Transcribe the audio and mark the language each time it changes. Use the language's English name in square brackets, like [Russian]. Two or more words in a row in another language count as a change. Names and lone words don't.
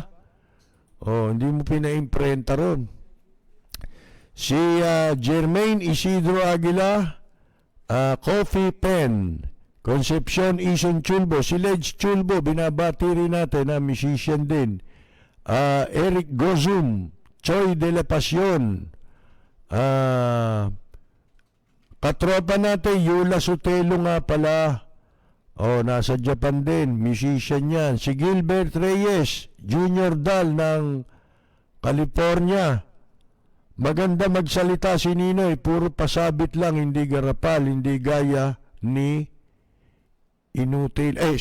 [Filipino] Hindi mo pina-imprenta ron. Si Jermaine Isidro Aguila, Coffee Pen, Concepcion Ison Chulbo, si Ledge Chulbo, binabati rin natin, musician din. Eric Gozum, Choy de la Pasión, katropa natin, Yula Sotelo nga pala. Nasa Japan din, musician yan. Si Gilbert Reyes, Junior Dal ng California. Maganda magsalita si Ninoy, puro pasabit lang, hindi garapal, hindi gaya ni inutil.